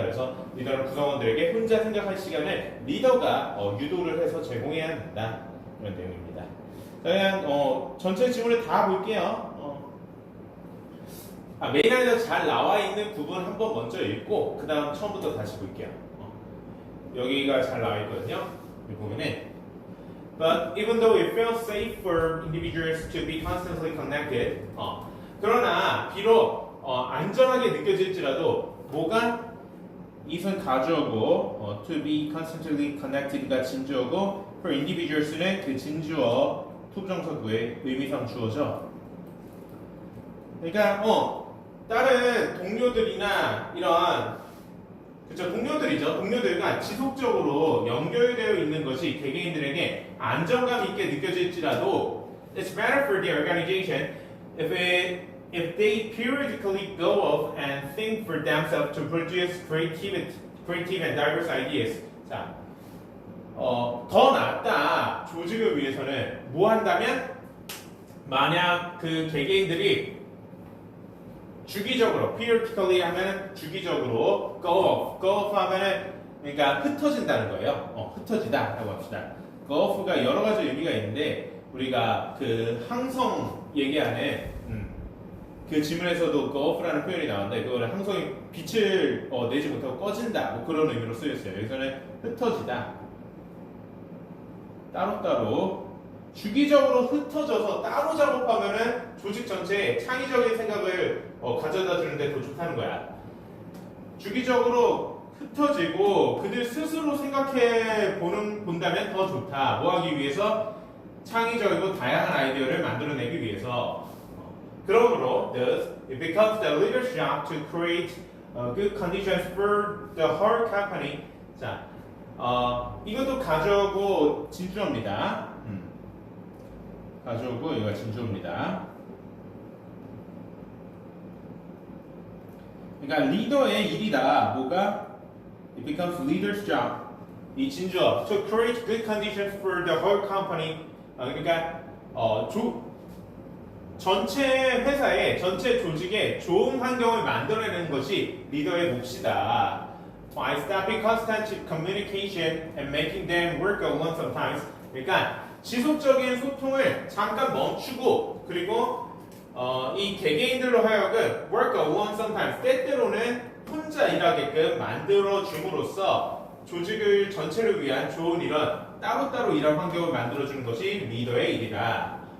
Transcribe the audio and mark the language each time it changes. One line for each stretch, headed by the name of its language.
Korean: 그래서 리더는 구성원들에게 혼자 생각할 시간을 리더가 유도를 해서 제공해야 한다. 그런 내용입니다. 그냥 전체 지문을 다 볼게요. 메인 아이디어 잘 나와 있는 부분 한번 먼저 읽고 그 다음 처음부터 다시 볼게요. 여기가 잘 나와 있거든요. 이 부분에 But even though it feels safe for individuals to be constantly connected, 그러나 비록 안전하게 느껴질지라도 뭐가 이선 가주어고 to be constantly connected 가 진주어고 for individuals 는 그 진주어 투부정사구의 의미상 주어죠. 그러니까 다른 동료들이나 이런 그쵸 동료들이죠.
English: 동료들과 지속적으로 연결되어 있는 것이 개개인들에게 안정감 있게 느껴질지라도 it's better for the organization if they periodically go off and think for themselves to produce creative and diverse ideas.
Korean: 자, 더 낫다 조직을 위해서는 뭐 한다면 만약 그 개개인들이 주기적으로 periodically 하면 주기적으로 go off 하면은 그러니까 흩어진다는 거예요. 흩어지다라고 합시다. go off가 여러 가지 의미가 있는데 우리가 그 항성 얘기하는 그 지문에서도 go off라는 표현이 나왔는데 그거는 항성이 빛을 내지 못하고 꺼진다 뭐 그런 의미로 쓰였어요. 여기서는 흩어지다. 따로따로 주기적으로 흩어져서 따로 작업하면은 조직 전체에 창의적인 생각을 가져다 주는데 더 좋다는 거야. 주기적으로 흩어지고 그들 스스로 생각해 본다면 더 좋다. 뭐 하기 위해서? 창의적이고 다양한 아이디어를 만들어내기 위해서.
English: 그러므로 thus it becomes the leader's job to create good conditions for the whole company.
Korean: 자, 이것도 가져오고 진주어입니다. 가져오고 이거 진주어입니다. 그러니까 리더의 일이다.
English: 뭐가? It becomes leader's job. 이 진주어 to create good conditions for the whole company.
Korean: 그러니까 전체 회사에 전체 조직에 좋은 환경을 만들어내는 것이 리더의 몫이다.
English: By stopping constant communication and making them work alone sometimes.
Korean: 그러니까 지속적인 소통을 잠깐 멈추고 그리고 이 개개인들로 하여금 work alone sometimes 때때로는 혼자 일하게끔 만들어 줌으로써 조직을 전체를 위한 좋은 이런 따로따로 일할 환경을 만들어 주는 것이 리더의 일이다.